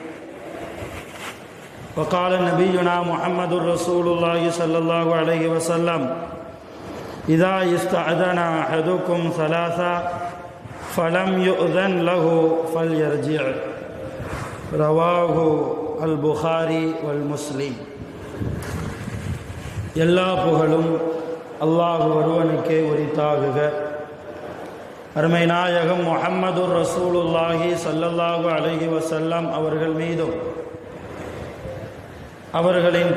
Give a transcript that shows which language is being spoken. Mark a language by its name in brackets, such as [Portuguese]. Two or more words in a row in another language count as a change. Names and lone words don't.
[Arabic] وقال نبينا محمد رسول الله صلى الله عليه وسلم: إذا استأذن أحدكم ثلاثة فلم يؤذن له فليرجع. رواه البخاري والمسلم. [Tamil] எல்லா புகழும் அல்லாஹ் ஒருவனுக்கே உரித்தாகுக. அருமை நாயகம் முஹம்மது [Arabic] رسول الله صلى الله عليه وسلم [Tamil] அவர்கள் மீதும் அவர்களின்